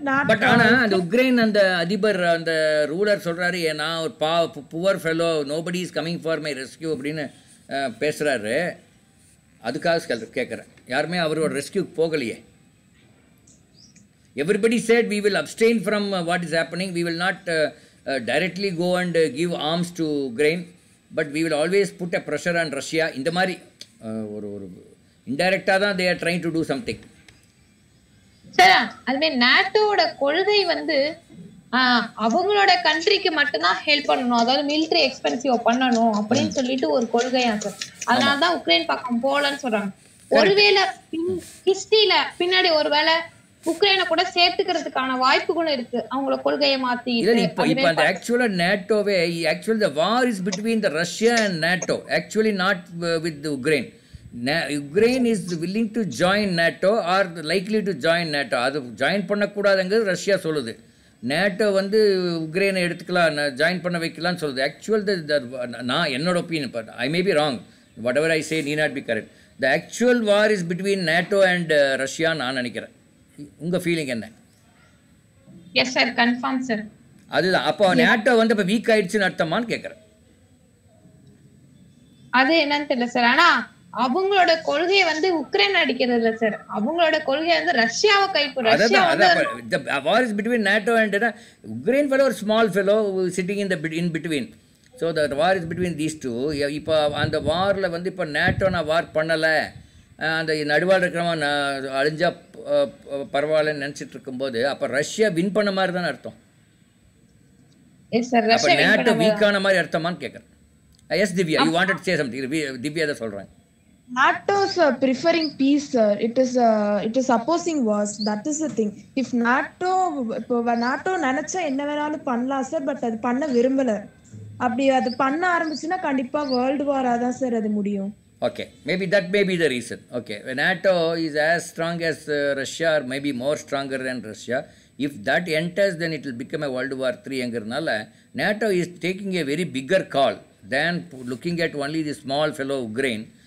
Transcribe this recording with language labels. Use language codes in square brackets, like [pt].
[ta] But ஆனால் அந்த Ukraine அந்த அதிபர் அந்த ரூலர் சொல்கிறாரு, நான் ஒரு poor fellow, [en] nobody is coming for my rescue [ta] அப்படின்னு பேசுகிறாரு. அதுக்காக கேட்குறேன், யாருமே அவரோட ரெஸ்கியூக்கு போகலையே. [en] Everybody said we will abstain from what is happening. We will not directly go and give arms to Ukraine, but we will always put a pressure on Russia. [ta] இந்த மாதிரி ஒரு இன்டைரக்டாக தான் [en] they are trying to do something. [ta] Sir, அதுவே நேட்டோட கொள்கை வந்து அவங்களோட கண்ட்ரிக்கு மட்டும்தான் ஹெல்ப் பண்ணணும், அதாவது மிலிட்டரி எக்ஸ்பென்சிவ் பண்ணணும் அப்படின்னு சொல்லிட்டு ஒரு கொள்கையா சார். அதனாலதான் உக்ரைன் பக்கம் போலன்னு சொல்றாங்க. ஒருவேளை ஹிஸ்டரியில பின்னாடி ஒருவேளை உக்ரைனை கூட சேர்த்துக்கிறதுக்கான வாய்ப்புகளும் இருக்கு, அவங்கள கொள்கையை மாத்தி. இப்போ அந்த ஆக்சுவலா நேட்டோவே [en] Actually the war is between the Russia and NATO, actually not with the Ukraine. Ukraine is willing to join NATO or likely to join NATO. [ta] அது ஜாயின் பண்ணக்கூடாதுங்கிறது ரஷ்யா சொல்லுது. நேட்டோ வந்து உக்ரைனை எடுத்துக்கலாம், ஜாயின் பண்ண வைக்கலாம்னு சொல்லுது. [en] actual [ta] நான் என்னோட [en] Opinion, but I may be wrong, whatever I say need not be correct. The actual war is between NATO and Russia [ta] நான் நினைக்கிறேன். உங்கள் ஃபீலிங் என்ன? [en] Yes sir, confirm sir. [ta] அதுதான். அப்போ நேட்டோ வந்து இப்போ வீக் ஆயிடுச்சுன்னு அர்த்தமான்னு கேட்குறேன். அது என்னன்னு தெரியல சார். ஆனா அவங்களோட கொள்கையை வந்து உக்ரைன் அடிக்கிறது இல்ல சார், அவங்களோட கொள்கை வந்து ரஷ்யாவை கைப்பற்ற. ரஷ்யா வந்து [en] the war is between NATO and Ukraine fellow, small fellow sitting in between. So the war is between these two. [ta] இப்போ அந்த வாரில் வந்து இப்போ நேட்டோ நான் வார் பண்ணலை, அந்த நடுவால் இருக்கிறவன் அழிஞ்சா பரவாயில்லன்னு நினச்சிட்டு இருக்கும்போது அப்போ ரஷ்யா வின் பண்ண மாதிரி தானே அர்த்தம். அப்போ நேட்டோ வீக்கான மாதிரி அர்த்தமான்னு கேட்குறேன். [en] Yes Divya, you wanted say something. [ta] Divya தான் சொல்கிறேன். [en] NATO is preferring peace, sir. It is opposing wars. That is the thing. [ta] If NATO நினைச்சா என்ன வேணாலும் பண்ணலாம் சார், பட் அது பண்ண விரும்பல. அப்படி அது பண்ண ஆரம்பிச்சுன்னா கண்டிப்பா வேர்ல்டு வாரா தான் சார் அது முடியும். [en] Okay, maybe that may be the reason. Okay, NATO is as strong as Russia or maybe more stronger than Russia. If that enters, then it will become a World War III. Angarnala, NATO is taking a very bigger call than looking at only the small fellow Ukraine.